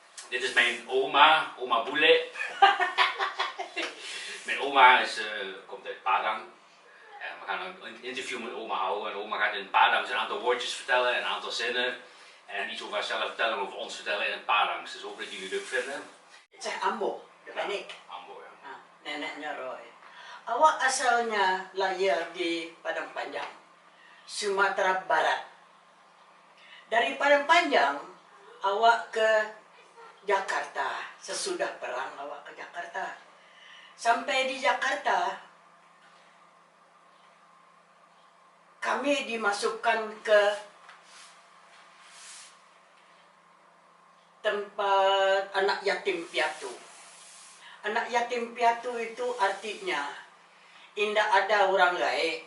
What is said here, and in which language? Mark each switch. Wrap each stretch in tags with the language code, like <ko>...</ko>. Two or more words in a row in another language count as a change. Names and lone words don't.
<nl>Dit is mijn oma, oma Boele. Mijn oma komt uit Padang. En we gaan een interview met oma houden. En oma gaat in Padangs een aantal woordjes vertellen, een aantal zinnen. En iets over haarzelf vertellen, over ons vertellen in het Padangs. Dus hoop dat jullie het leuk vinden.</nl> <id>Saya Ambo, Benik.</id> <min>Ambo ya.</min> <id>Neneknya Roy. Awak asalnya lahir di Padang Panjang, Sumatera Barat. Dari Padang Panjang, awak ke Jakarta. Sesudah perang, awak ke Jakarta. Sampai di Jakarta, kami dimasukkan ke tempat anak yatim piatu. Anak yatim piatu itu artinya indah ada orang gaib.</id>